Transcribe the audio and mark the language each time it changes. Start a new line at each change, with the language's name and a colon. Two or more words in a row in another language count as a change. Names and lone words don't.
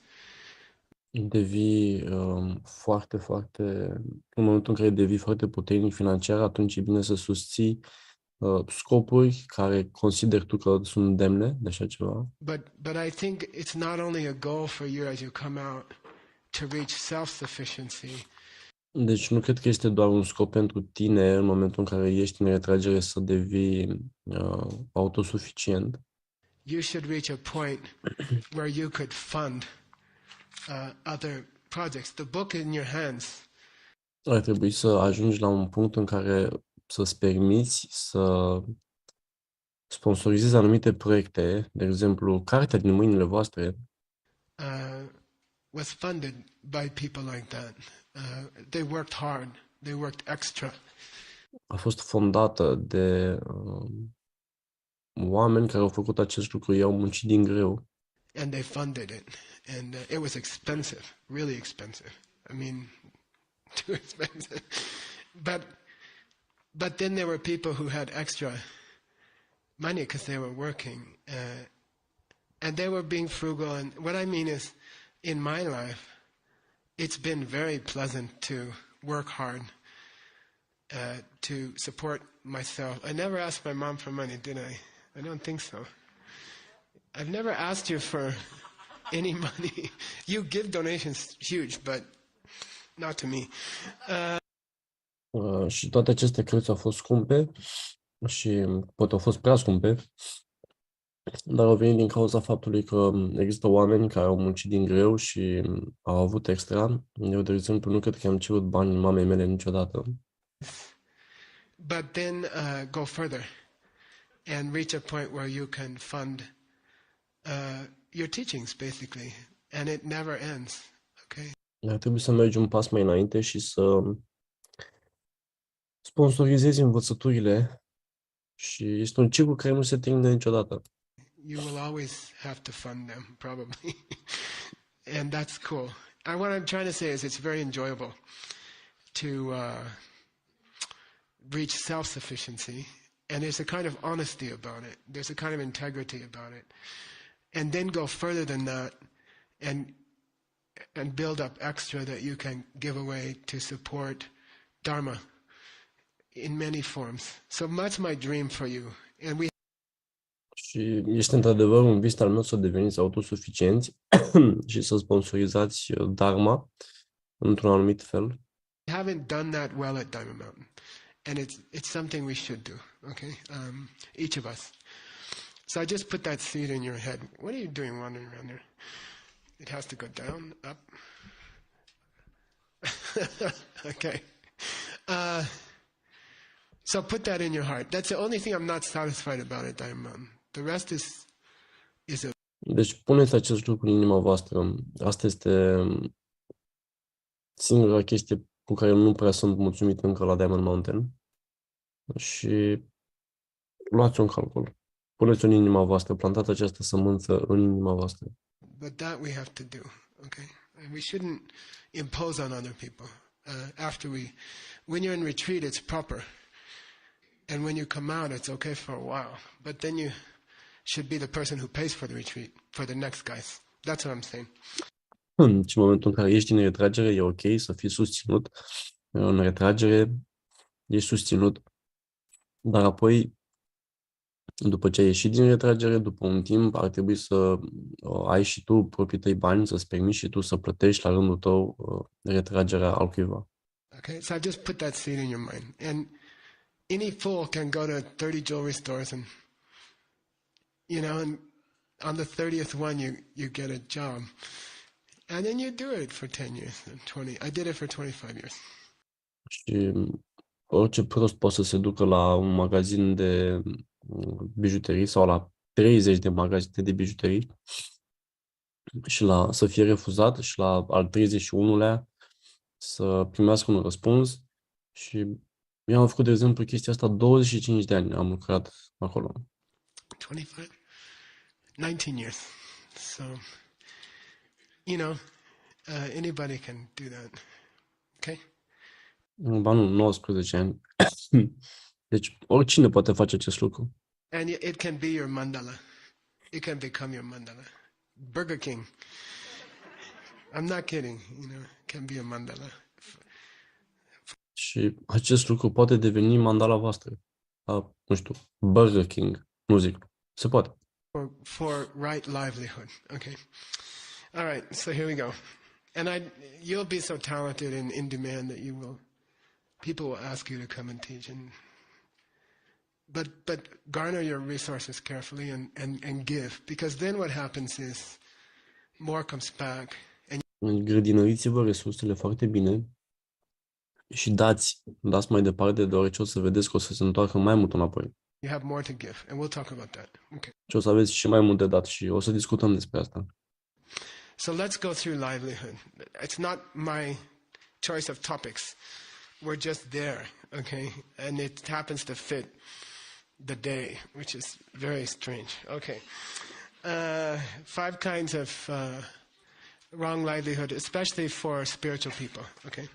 Romanian: Devii foarte, foarte, în momentul în care devii foarte puternic financiar, atunci e bine să susții scopuri care consideri tu că sunt demne de așa ceva.
English: But I think it's not only a goal for you as you come out to reach self-sufficiency.
Romanian: Deci nu cred că este doar un scop pentru tine în momentul în care ești în retragere să devii autosuficient.
English: You should reach a point where you could fund other projects. The book in your hands.
Romanian: Ar trebui să ajungi la un punct în care să-ți permiți să sponsorizezi anumite proiecte, de exemplu, cartea din mâinile voastre.
English: Was funded by people like that. They worked hard. They worked extra.
Romanian: A fost fondată de oameni care au făcut acest lucru, ei au muncit din greu.
English: And they funded it. And it was expensive, really expensive. I mean, too expensive. But then there were people who had extra money because they were working. And they were being frugal. And what I mean is, in my life, it's been very pleasant to work hard to support myself. I never asked my mom for money, did I? I don't think so. I've never asked you for any money. You give donations huge, but not to me.
Romanian: Și toate aceste cărți au fost scumpe și poate au fost prea scumpe, dar au venit din cauza faptului că există oameni care au muncit din greu și au avut extra. Eu, de exemplu, nu cred că am cerut bani mamei mele niciodată.
English: But then go further and reach a point where you can fund your teachings, basically, and it never ends. Okay.
Romanian: Ar trebui să mergi un pas mai înainte și să sponsorizezi învățăturile și este un ciclu care nu se termină niciodată.
English: You will always have to fund them, probably. And that's cool. And what I'm trying to say is it's very enjoyable to reach self-sufficiency. And there's a kind of honesty about it. There's a kind of integrity about it. And then go further than that and build up extra that you can give away to support Dharma in many forms. So that's my dream for you. And we
Romanian: Și este într-adevăr un vis al meu să deveniți autosuficienți și să sponsorizați Dharma într-un anumit fel.
English: haven't done that well at Diamond Mountain. And it's something we should do, okay? Each of us. So I just put that seed in your head. What are you doing wandering around there? It has to go down, up. Okay. So put that in your heart. That's the only thing I'm not satisfied about at Diamond Mountain. The rest is a
Romanian: Deci puneți acest lucru în inima voastră. Asta este singura chestie cu care nu prea sunt mulțumit încă la Diamond Mountain. Și luați un calcul. Puneți-o în inima voastră, plantați această sămânță în inima voastră.
English: But that we have to do, okay? And we shouldn't impose on other people. When you're in retreat, it's proper. And when you come out, it's okay for a while. But then you should be the person who pays for the retreat, for the next guys. That's what I'm saying.
Romanian: Și în momentul în care ești din retragere, e ok să fii susținut. În retragere, ești susținut. Dar apoi, după ce ai ieșit din retragere, după un timp, ar trebui să ai și tu proprii tăi bani, să-ți permiți și tu să plătești la rândul tău retragerea altcuiva.
English: Okay, so I just put that seed in your mind. And any fool can go to 30 jewelry stores and, and on the 30th one you get a job. And then you do it for 10 years, 20. I did it for 25 years.
Romanian: Și orice prost poate să se ducă la un magazin de bijuterii sau la 30 de magazine de bijuterii și să fie refuzat și la al 31-lea să primească un răspuns. Și eu am făcut, de exemplu, chestia asta 25 de ani, am lucrat acolo.
English: 25? 19 years. So, anybody can do that. Okay?
Romanian: Ba nu, 19 ani. Deci oricine poate face acest lucru.
English: And it can be your mandala. It can become your mandala. Burger King. I'm not kidding, it can be a mandala.
Romanian: Și acest lucru poate deveni mandala voastră. Nu știu, Burger King, nu zic. Se poate.
English: For right livelihood. Okay. All right, so here we go. And you'll be so talented and in demand that people will ask you to come and teach. But garner your resources carefully and give, because then what happens is more comes back.
Romanian: Grădinăriți-vă resursele foarte bine și dați mai departe, deoarece o să vedeți că o să se întoarcă mai mult înapoi.
English: You have more to give, and we'll talk about that. Okay.
Romanian: Și o să aveți și mai mult de dat și o să discutăm despre asta.
English: So let's go through livelihood. It's not my choice of topics. We're just there, okay? And it happens to fit the day, which is very strange. Okay. 5 kinds of wrong livelihood, especially for spiritual people, okay?